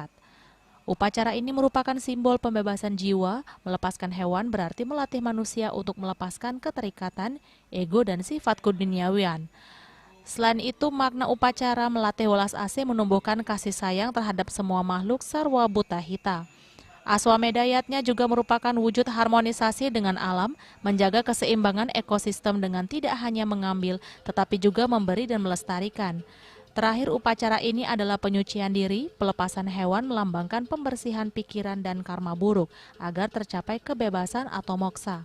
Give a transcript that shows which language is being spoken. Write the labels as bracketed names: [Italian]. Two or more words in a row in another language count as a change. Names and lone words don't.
[Indonesian] Upacara ini merupakan simbol pembebasan jiwa, melepaskan hewan berarti melatih manusia untuk melepaskan keterikatan, ego, dan sifat keduniawian. Selain itu, makna upacara melatih welas asih menumbuhkan kasih sayang terhadap semua makhluk [Balinese] sarwa buta hita. [Indonesian] Aswameda Yatnya juga merupakan wujud harmonisasi dengan alam, menjaga keseimbangan ekosistem dengan tidak hanya mengambil, tetapi juga memberi dan melestarikan. Terakhir, upacara ini adalah penyucian diri, pelepasan hewan melambangkan pembersihan pikiran dan karma buruk agar tercapai kebebasan atau moksa.